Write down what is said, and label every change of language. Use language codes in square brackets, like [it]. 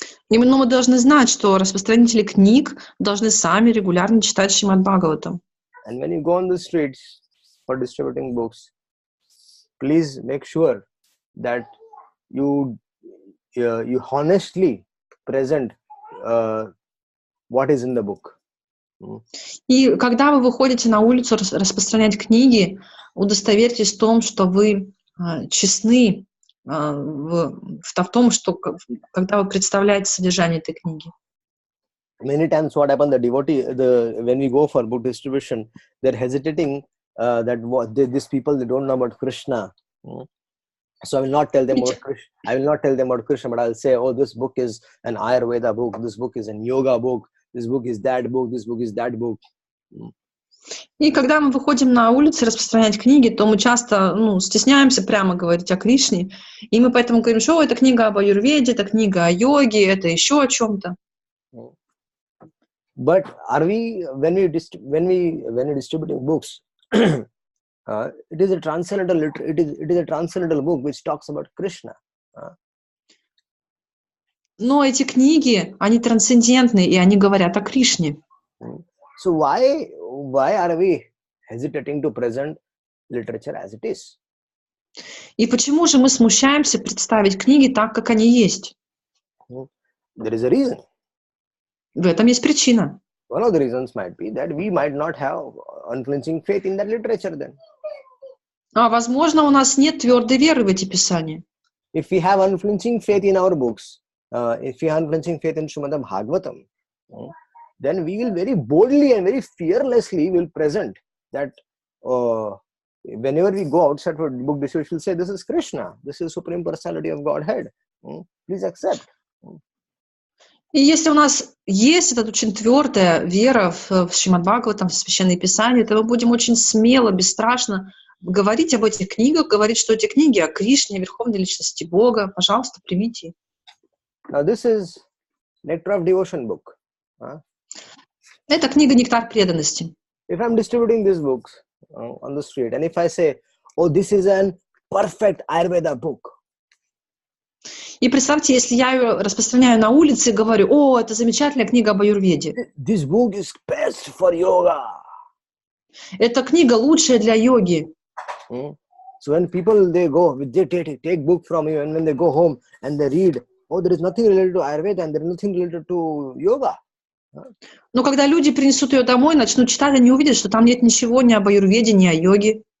[ru] Именно мы должны знать, что распространители книг должны сами регулярно читать Шримад Бхагаватам. [en] And when you go on the streets for distributing books, please make sure that you honestly present what is in the book. [ru] И когда вы выходите на улицу распространять книги, удостоверьтесь в том, что вы честны в том, что когда вы представляете содержание этой книги. [en] Many times what happens, when we go for book distribution, they're hesitating these people, they don't know about Krishna. So I will not tell them about Krishna, but I'll say, oh, this book is an Ayurveda book, this book is a yoga book, this book is that book, this book is that book. [ru] И когда мы выходим на улицы распространять книги, то мы часто стесняемся прямо говорить о Кришне, и мы поэтому говорим, что это книга об аюрведе, это книга о йоге, это еще о чем-то. [en] But are we, when we distributing books, it is a transcendental it is a transcendental book which talks about Krishna. [ru] Но эти книги, они трансцендентные, и они говорят о Кришне. [en] So why are we hesitating to present literature as it is? [ru] И почему же мы смущаемся представить книги так, как они есть? [en] There is a reason. [ru] В этом есть причина. [en] One of the reasons might be that we might not have unflinching faith in that literature then. [ru] Возможно, у нас нет твердой веры в эти писания. [en] If we have unflinching faith in our books, if we have unflinching faith in Srimad Bhagavatam, then we will very boldly and very fearlessly will present that whenever we go outside for book distribution, we'll say, this is Krishna, this is Supreme Personality of Godhead. Please accept. [ru] И если у нас есть эта очень твердая вера в Шримад Бхагаватам, в Священное Писание, то мы будем очень смело, бесстрашно говорить об этих книгах, говорить, что эти книги о Кришне, о Верховной Личности Бога. Пожалуйста, примите. [en] Now this is Nectar of Devotion book. [ru] Это книга «Нектар преданности». [en] If I'm distributing these books on the street, and if I say, oh, this is an perfect Ayurveda book. [ru] И представьте, если я ее распространяю на улице и говорю, о, это замечательная книга об аюрведе. [en] This book is best for yoga. [ru] Эта книга лучшая для йоги. [en] So when people, they take book from you, and when they go home and they read, oh, there is nothing related to Ayurveda and there is nothing related to yoga. [ru] Но когда люди принесут ее домой, начнут читать, они увидят, что там нет ничего ни об аюрведе, ни о йоге.